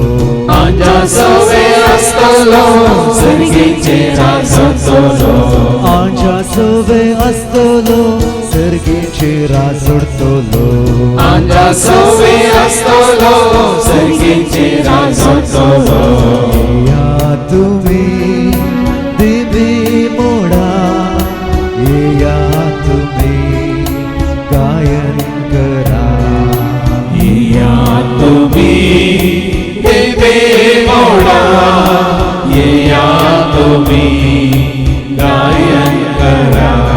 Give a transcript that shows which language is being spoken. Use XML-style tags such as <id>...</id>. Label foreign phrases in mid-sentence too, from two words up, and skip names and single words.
<kok>आमच्या सवे आसतलो सर्गीचे राज जोडतलो आमच्या सुवे आसतलो सर्गीचे राज जोडतलो आमच्या सवे आसतलो सर्गीचे राज जोडतलो</kok> <mr>या तुम्ही दिवी मोडा या तुम्ही गायन करा या तुम्ही दिवे मोडा या तुम्ही गायन करा</mr>